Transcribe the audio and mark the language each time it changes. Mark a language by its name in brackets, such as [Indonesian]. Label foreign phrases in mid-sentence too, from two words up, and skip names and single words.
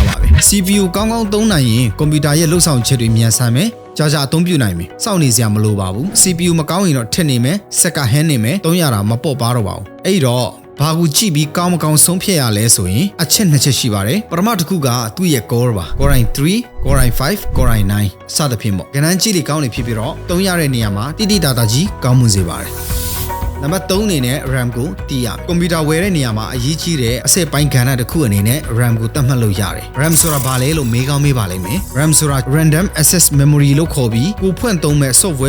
[Burmese] ပါပဲ CPU ကောင်းကောင်းသုံးနိုင်ရင်ကွန်ပျူတာရဲ့လှုပ်ဆောင်ချက်တွေမြန်ဆန်မယ်ကြာအသုံးပြုနိုင်မယ်စောင့်နေစရာမလိုပါဘူး CPU မကောင်းရင်တော့ထစ်နေမယ်စက်ကဟန်းနေ မယ်သုံးရတာမပေါ့ပါတော့ပါဘူးအဲ့တော့ဘာကိုကြည့်ပြီးကောင်းမကောင်းဆုံးဖြတ်ရလဲဆိုရင်အချက်နှစ်ချက်ရှိပါတယ်ပထမတစ်ခုကသူ့ရဲ့ core ပါ core i 3 core i 5 core i 9 စသဖြင့်ပေါ့ကဏ္ဍကြီးတွေကောင်းနေဖြစ်ပြီးတော့သုံးရတဲ့နေရာမှာတိတိတသာကြီးကောင်းမှုစေပါတယ်နံပါတ်3အနေနဲ့ RAM ကိုတီးရမယ်ကွန်ပျူတာဝယ်တဲ့နေရာမှာအရေးကြီးတဲ့အစိတ်ပိုင်းကဏ္ဍတစ်ခုအနေနဲ့ RAM ကိုသတ်မှတ်လို့ရတယ် RAM ဆိုတာဘာလဲလို့မေးကောင်းမေးပါလိမ့်မယ် RAM ဆိုတာ [English] Random Access Memory [Burmese] လို့ခေါ်ပြီးကိုဖွင့်သုံးမဲ့ software